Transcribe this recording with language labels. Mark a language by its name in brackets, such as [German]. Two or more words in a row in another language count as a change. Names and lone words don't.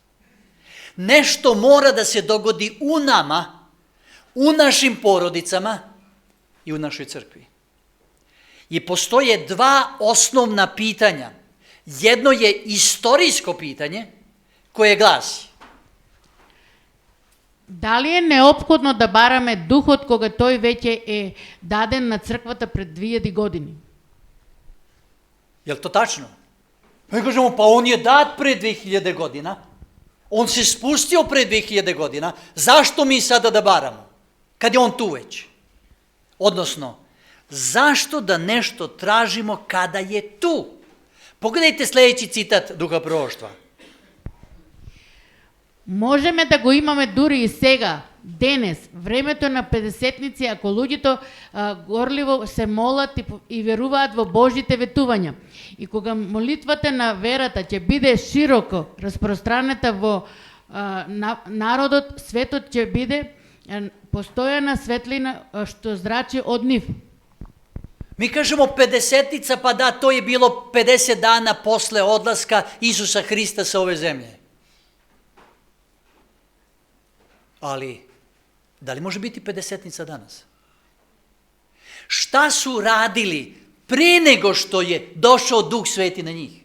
[Serbian] Nešto mora da se dogodi u nama, u našim porodicama i u našoj crkvi. I postoje 2 osnovna pitanja. Jedno je istorijsko pitanje koje glasi: [Macedonian] Дали е неопходно да бараме духот кога тој веќе е даден на црквата пред 2000 години? [Serbian] Je li to tačno? Mi kažemo, pa on je dat pre 2000 godina, on se spustio pre 2000 godina, zašto mi sada da baramo? Kad je on tu već? Odnosno, zašto da nešto tražimo kada je tu? Pogledajte sledeći citat Duha proroštva. [Macedonian] Можеме да го имаме дури и сега, денес, времето на педесетници, ако луѓето горливо се молат и веруваат во Божите ветувања. И кога молитвата на верата ќе биде широко распространета во народот, светот ќе биде постојана светлина што зрачи од нив. [Serbian] Mi kažemo 50-tica, pa da, to je bilo 50 dana posle odlaska Isusa Hrista sa ove zemlje. Ali, da li može biti 50-nica danas? Šta su radili pre nego što je došao Duh Sveti na njih?